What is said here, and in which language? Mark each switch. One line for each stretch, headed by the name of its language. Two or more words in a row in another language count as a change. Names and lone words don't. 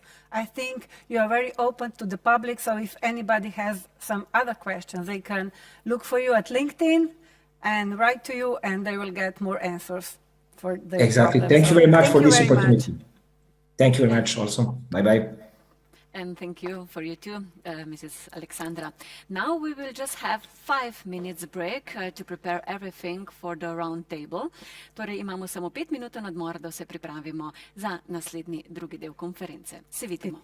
English: I think you are very open to the public, so if anybody has some other questions, they can look for you at LinkedIn and write to you, and they will get more answers for their Exactly. problems. Thank you very much for this opportunity. Much. Thank you very much also. Bye-bye. And thank you for you too, Mrs. Alexandra. Now we will just have 5 minutes break to prepare everything for the round table.
Slovenian: Torej imamo samo 5-minuten odmor, da se pripravimo za naslednji drugi del konference. Se vidimo.